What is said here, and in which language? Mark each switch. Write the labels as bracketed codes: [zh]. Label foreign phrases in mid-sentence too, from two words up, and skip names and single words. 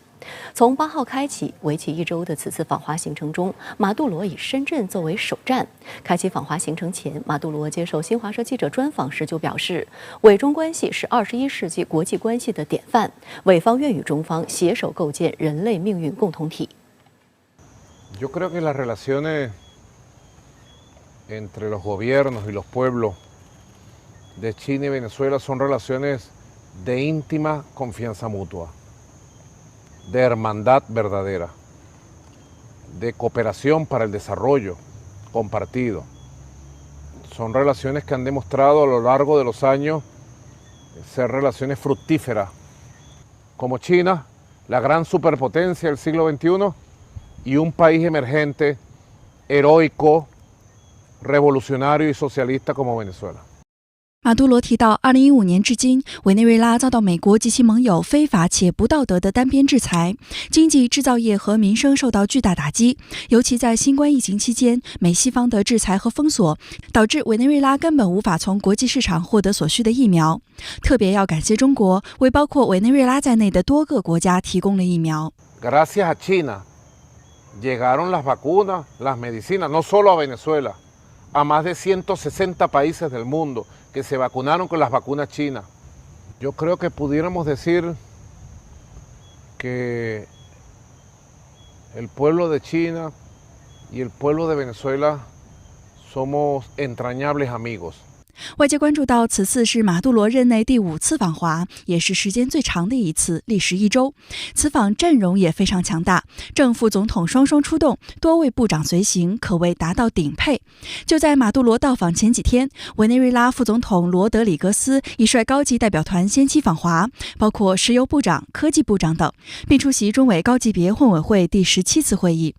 [zh] 从8号开启，为期1周的此次访华行程中，马杜罗以深圳作为首站。开启访华行程前，马杜罗接受新华社记者专访时就表示，委中关系是21世纪国际关系的典范，委方愿与中方携手构建人类命运共同体。 [es] Yo creo que las relaciones entre los gobiernos y los pueblos de China y Venezuela son relaciones de íntima confianza mutua, de hermandad verdadera, de cooperación para el desarrollo compartido. Son relaciones que han demostrado a lo largo de los años ser relaciones fructíferas, como China, la gran superpotencia del siglo XXI, y un país emergente, heroico, revolucionario y socialista como Venezuela。 [zh] 马杜罗提到，2015年至今，委内瑞拉遭到美国及其盟友非法且不道德的单边制裁，经济、制造业和民生受到巨大打击。尤其在新冠疫情期间，美西方的制裁和封锁，导致委内瑞拉根本无法从国际市场获得所需的疫苗。特别要感谢中国，为包括委内瑞拉在内的多个国家提供了疫苗。 [es] Gracias a China llegaron las vacunas, las medicinas, no solo a Venezuela, a más de 160 países del mundo que se vacunaron con las vacunas chinas. Yo creo que pudiéramos decir que el pueblo de China y el pueblo de Venezuela somos entrañables amigos。 [zh] 外界关注到，此次是马杜罗任内第5次访华，也是时间最长的一次，历时1周。此访阵容也非常强大，正副总统双双出动，多位部长随行，可谓达到顶配。就在马杜罗到访前几天，委内瑞拉副总统罗德里格斯已率高级代表团先期访华，包括石油部长、科技部长等，并出席中委高级别混委会第17次会议。